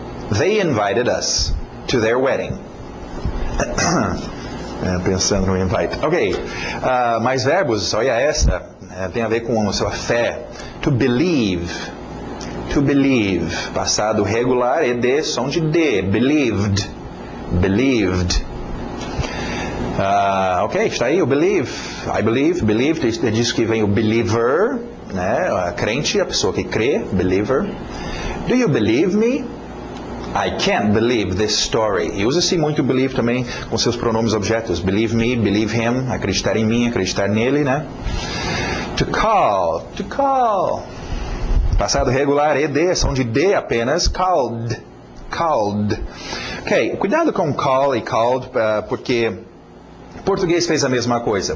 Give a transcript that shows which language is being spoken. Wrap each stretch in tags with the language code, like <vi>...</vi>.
<en>They invited us to their wedding.</en> <pt>Pensando no invite. Ok, mais verbos, olha essa, tem a ver com a sua fé.</pt> <en>To believe. To believe.</en> <pt>Passado regular, ed, som de D.</pt> <en>Believed. Believed.</en> <pt>Ok, está aí o believe.</pt> <en>I believe, believed,</en> <pt>diz que vem o believer, né? A crente, a pessoa que crê, believer.</pt> <en>Do you believe me? I can't believe this story.</en> <pt>E usa-se muito believe também com seus pronomes objetos.</pt> <en>Believe me, believe him,</en> <pt>acreditar em mim, acreditar nele, né?</pt> <en>To call. To call.</en> <pt>Passado regular, ed, som de D apenas. Called. Called. Ok, cuidado com call e called, porque o português fez a mesma coisa.</pt>